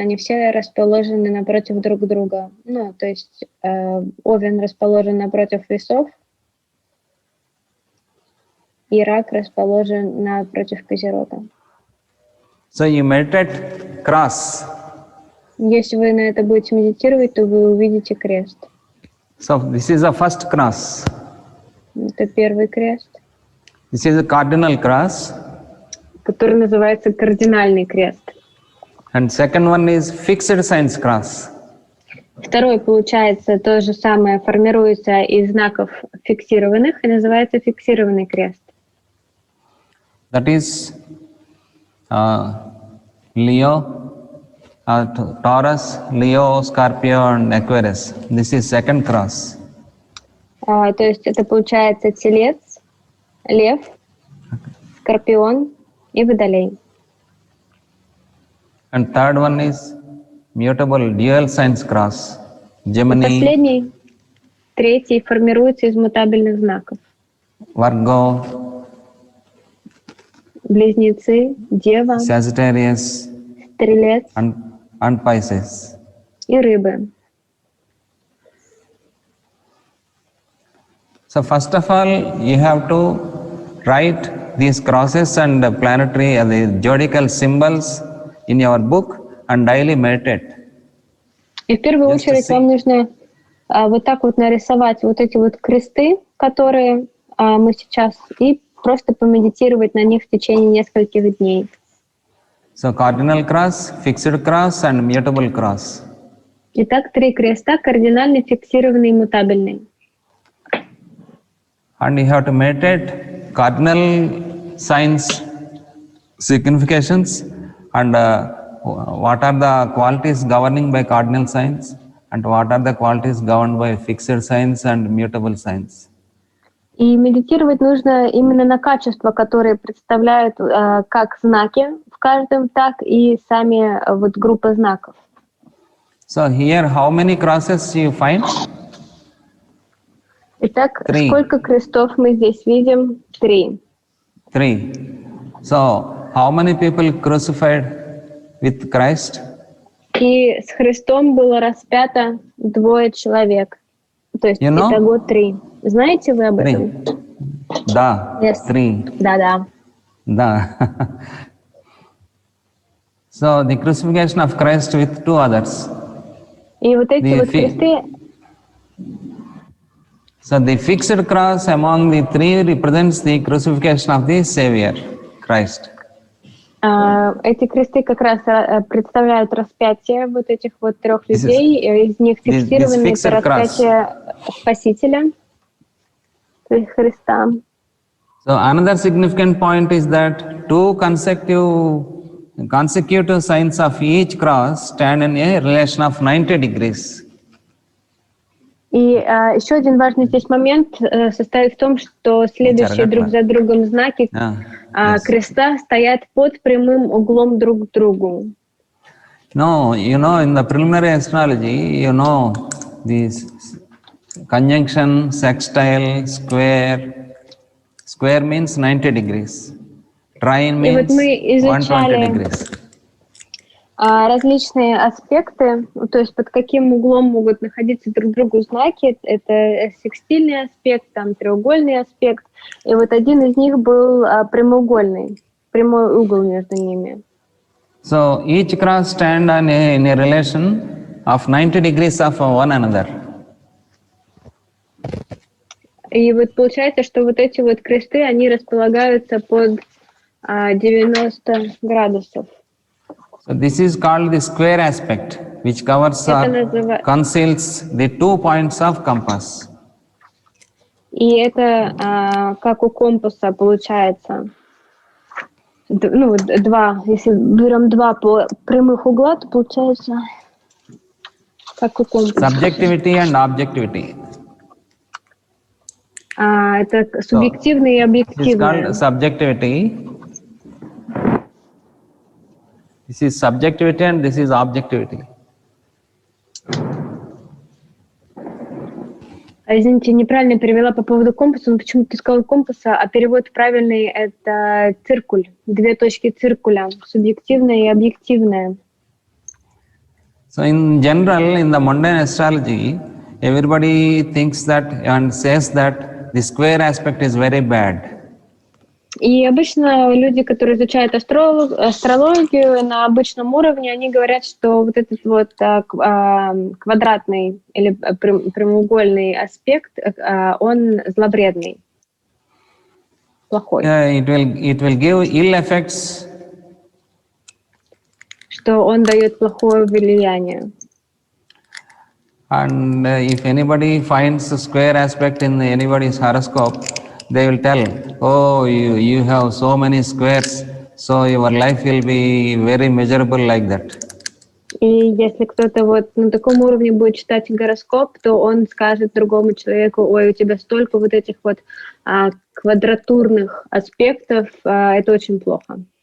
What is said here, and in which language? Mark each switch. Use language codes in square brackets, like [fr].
[ru] Они все расположены напротив друг друга. Ну, то есть Овен расположен напротив Весов, и Рак расположен напротив Козерога. [en] So you meditate cross. [ru] Если вы на это будете медитировать, то вы увидите крест. [en] So this is the first cross. [ru] Это первый крест. [en] This is a cardinal cross. [ru] Который называется кардинальный крест. [en] And second one is fixed signs cross. [ru] Второй, получается, то же самое, формируется из знаков фиксированных и называется фиксированный крест. [en] That is Leo, Taurus, Leo, Scorpio and Aquarius. This is second cross. [ru] То есть это получается Телец, Лев, Скорпион и Водолей. [en] And third one is mutable dual signs cross. Gemini, [ru] Последний, третий, формируется из мутабельных знаков. [en] Virgo, [ru] Близнецы, Дева, [en] Sagittarius [ru] Стрелец [en] and Pisces. [ru] и Рыбы. [en] So first of all, you have to write these crosses and planetary, the zodiacal symbols in your book and daily meditate. [ru] И в первую [en] Just to [ru] очередь вам [en] see. [ru] нужно вот так вот нарисовать вот эти вот кресты, которые мы сейчас, и просто помедитировать на них в течение нескольких дней. [en] So cardinal cross, fixed cross and mutable cross. [ru] Итак, 3 креста: кардинальный, фиксированный и мутабельный. [en] And you have to meditate cardinal signs, significations, and what are the qualities governing by cardinal signs, and what are the qualities governed by fixed signs and mutable signs. [ru] И медитировать нужно именно на качества, которые представляют как знаки в каждом, так и сами вот группы знаков. [en] So here, how many crosses you find? [ru] Итак, 3. сколько крестов мы здесь видим? 3. 3. [en] So how many people crucified with Christ? [ru] И с Христом было распято 2 человек. То есть [en] You know? [ru] итого 3. Знаете вы об этом? 3. Da. [en] Yes. 3. [ru] Да-да. Da. [en] So the crucifixion of Christ with 2 others. [ru] И вот эти вот кресты, [en] So the fixed cross among the 3 represents the crucifixion of the Savior, Christ. [ru] эти кресты как раз представляют распятие вот этих вот 3 людей. Из них фиксированные это распятие Спасителя, то есть Христа. [en] So another significant point is that 2 consecutive signs of each cross stand in a relation of 90 degrees. И еще один важный здесь момент состоит в том, что следующие друг за другом знаки креста стоят под прямым углом друг к другу. No, you know, in the preliminary astrology, you know, these conjunction, sextile, square. Square means 90 degrees. Trine means 120 degrees. [ru] Различные аспекты, то есть под каким углом могут находиться друг другу знаки. Это секстильный аспект, там треугольный аспект. И вот один из них был прямоугольный, прямой угол между ними. [en] So each cross stand in a relation of 90 degrees of one another. [ru] И вот получается, что вот эти вот кресты, они располагаются под 90 градусов. [en] So this is called the square aspect, which covers or conceals the 2 points of compass. [ru] И это как у компаса получается. Ну, 2, если берем 2 прямых угла, то получается как у компаса. [en] Subjectivity and objectivity. [ru] Это субъективное и объективное. [en] This is called subjectivity. This is subjectivity and this is objectivity. [ru] Извините, неправильно перевела по поводу компаса. Но почему ты сказал компаса, а перевод правильный — это циркуль. 2 точки циркуля. Субъективное и объективное. [en] So in general, in the mundane astrology, everybody thinks that and says that the square aspect is very bad. [ru] И обычно люди, которые изучают астрологию на обычном уровне, они говорят, что вот этот вот квадратный или прямоугольный аспект, он зловредный, плохой. [en] It will give ill effects. [ru] Что он дает плохое влияние. [en] And if anybody finds a square aspect in anybody's horoscope, they will tell, oh, you have so many squares, so your life will be very miserable like that. [ru] И если кто-то вот на таком уровне будет читать гороскоп, то он скажет другому человеку: ой, у тебя столько вот этих вот квадратурных аспектов, это очень плохо.